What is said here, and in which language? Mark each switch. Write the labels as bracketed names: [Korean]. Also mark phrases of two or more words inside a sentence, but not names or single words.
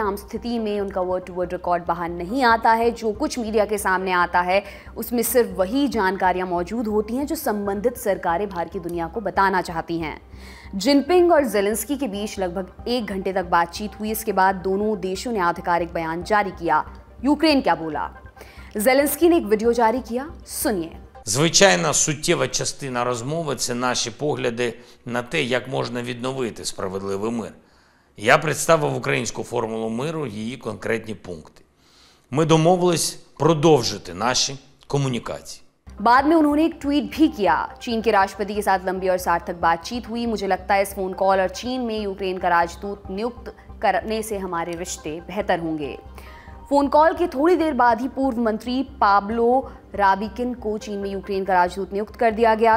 [Hindi] आम स्थिति में उनका [English] word to word [Hindi] रिकॉर्ड बाहर नहीं आता है। जो कुछ मीडिया के सामने आता है उसमें सिर्फ वही जानकारियां मौजूद होती हैं जो संबंधित सरकारें बाहर की दुनिया को बताना चाहती हैं। जिनपिंग और ज़ेलेंस्की के बीच लगभग 1 घंटे तक बातचीत हुई। इसके बाद दोनों देशों ने आधिकारिक बयान जारी किया। यूक्रेन क्या बोला, ज़ेलेंस्की ने एक वीडियो जारी किया, सुनिए। [Ukrainian] Звичайна суттєва частина розмови – це наші погляди на те, як можна відновити справедливий мир. Я представив українську формулу миру, її конкретні пункти. Ми домовились продовжити наші комунікації. [Hindi] बाद में उन्होंने एक ट्वीट भी किया। चीन के राष्ट्रपति के साथ लंबी और सार्थक बातचीत हुई। मुझे लगता है इस [English] phone call [Hindi] और चीन में यूक्रेन का राजदूत नियुक्त करने से हमारे रिश्ते बेहतर होंगे। [English] phone call [Hindi] के थोड़ी देर बाद ही पूर्व मंत्री पाब्लो राबिकिन को चीन में यूक्रेन का राजदूत नियुक्त कर दिया गया।